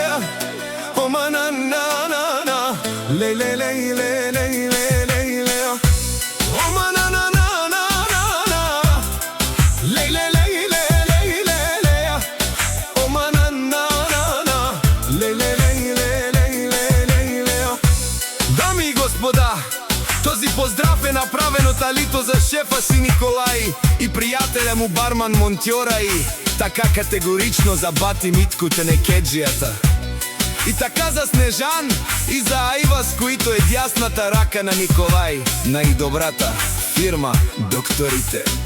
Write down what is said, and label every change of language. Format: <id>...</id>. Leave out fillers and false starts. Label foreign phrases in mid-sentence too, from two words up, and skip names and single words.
<bg>Oma na na na na, ley ley ley ley ley ley ley ley. Oma na na na na na na, ley ley ley ley ley ley ley. Oma na na na na, ley ley ley ley ley ley ley ley. Дами и господа, този поздрав е направен от Алито за шефа си Николай и приятеля му барман Монтьора, и така категорично за бати Митко тенекеджията. И така за Снежан и за Айва, с които е дясната ръка на Николай, най-добрата фирма Докторите.</bg>